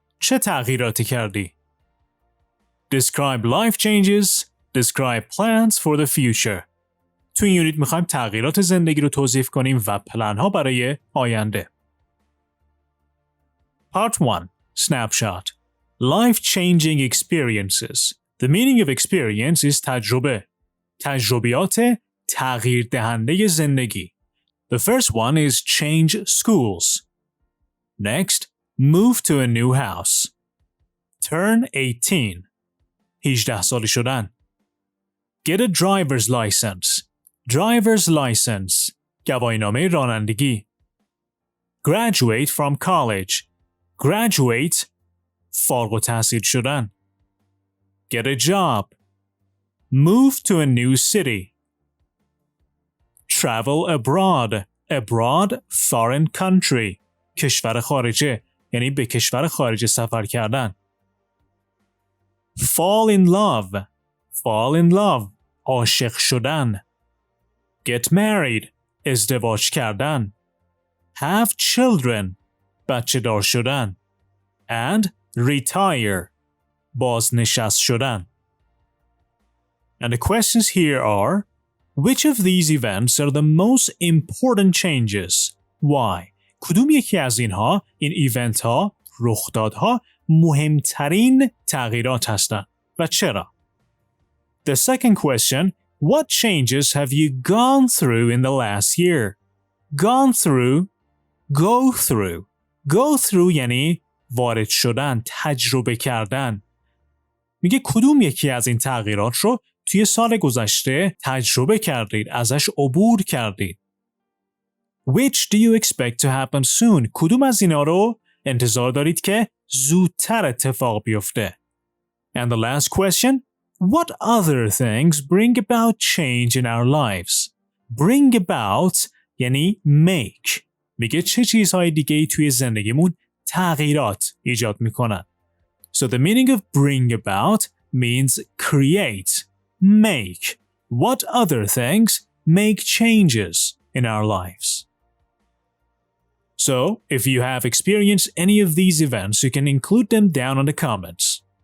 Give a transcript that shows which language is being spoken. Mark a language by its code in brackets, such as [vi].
[fa] چه تغییراتی کردی؟ [en] Describe life changes. Describe plans for the future. [fa] تو این یونیت میخوایم تغییرات زندگی رو توصیف کنیم و پلن‌ها برای آینده. [en] Part 1. Snapshot. Life-changing experiences. The meaning of experience is تجربه. [fa] تجربیات تغییر دهنده زندگی. [en] The first one is change schools. Next, move to a new house. Turn 18. [fa] 18 ساله شدن. [en] Get a driver's license. Driver's license. [fa] گواهینامه رانندگی. [en] Graduate from college. Graduate. [fa] فارغ التحصیل شدن. [en] Get a job. Move to a new city. Travel abroad. Abroad, foreign country. [fa] کشور خارجه. یعنی به کشور خارجه سفر کردن. [en] Fall in love. Fall in love. [fa] عاشق شدن. [en] Get married. [fa] ازدواج کردن. [en] Have children. [fa] بچه دار شدن. [en] And retire. [fa] بازنشست شدن. [en] And the questions here are, which of these events are the most important changes? Why? [fa] کدوم یکی از اینها، این ایونت ها، رخدادها مهمترین تغییرات هستند و چرا؟ [en] The second question, what changes have you gone through in the last year? Gone through, go through. [fa] Go through یعنی وارد شدن، تجربه کردن. میگه کدوم یکی از این تغییرات رو توی سال گذشته تجربه کردید، ازش عبور کردید. [en] Which do you expect to happen soon? [fa] کدوم از اینا رو انتظار دارید که زودتر اتفاق بیفته؟ [en] And the last question, what other things bring about change in our lives? Bring about یعنی make. [fa] میگه چه چیزهای دیگه‌ای توی زندگیمون تغییرات ایجاد میکنن. [en] So the meaning of bring about means create, make. What other things make changes in our lives? So, if you have experienced any of these events, you can include them down in the comments.